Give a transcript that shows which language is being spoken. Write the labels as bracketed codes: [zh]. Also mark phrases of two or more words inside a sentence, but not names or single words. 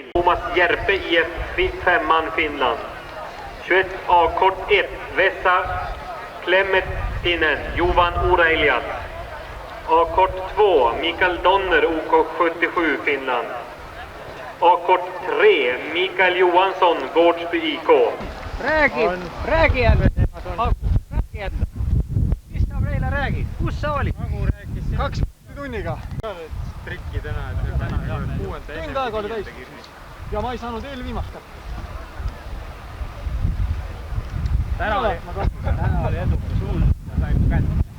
[sv] Thomas Järpe IF 5man Finland. 21 A kort 1, Vesa Klemetinen, Jovan Oreiljas. A kort 2, Mikael Donner OK 77 Finland. A kort 3, Mikael Johansson, Gårdsby IK. [et] Räägi jälle. Mis ta meile räägib? Kus sa olid? 2 tunniga. Trikki täna, et tund aega oli täis. Ja ma ei saanud eelviimast kätte. Täna oli edukas suund ja sain kätte.